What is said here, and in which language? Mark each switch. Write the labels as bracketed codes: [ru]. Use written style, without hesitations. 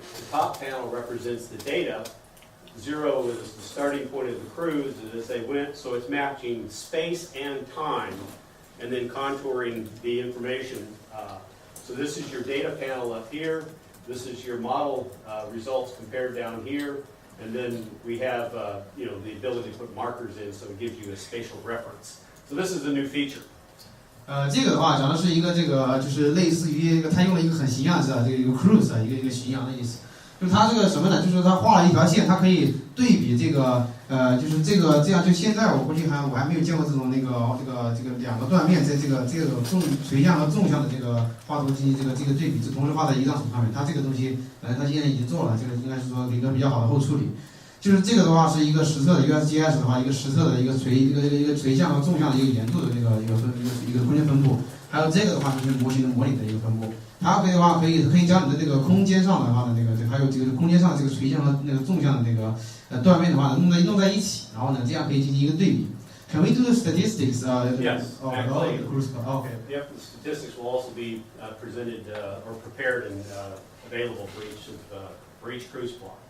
[en] The top panel represents the data. 0 is the starting point of the cruise as they went, so it's matching space and time and then contouring the information. So this is your data panel up here. This is your model results compared down here. And then we have the ability to put markers in, so it gives you a spatial reference. So this is a new feature. [zh] 这个的话讲的是一个就是类似于他用了一个很形象字啊，这个一个 cruise 啊，一个形象的意思。就是它这个什么呢？就是它画了一条线，它可以对比这个就是这样。就现在我还没有见过这种这个两个断面在这个垂向和纵向的这个画图进行这个对比，是同时画在一张图上面。它这个东西它现在已经做了，这个应该是说一个比较好的后处理。就是这个的话是一个实测的 USGS 的话，一个实测的一个垂向和纵向的一个圆度的一个空间分布，还有这个的话就是模型的模拟的一个分布。它可以的话可以将你的这个空间上的话的那个，还有这个空间上这个垂向和那个纵向的那个断面的话弄在一起，然后呢这样可以进行一个对比。 [en] Can we do the statistics? Yes, actually. The cruise plot. Okay. Yep, the statistics will also be presented or prepared and available for each cruise plot.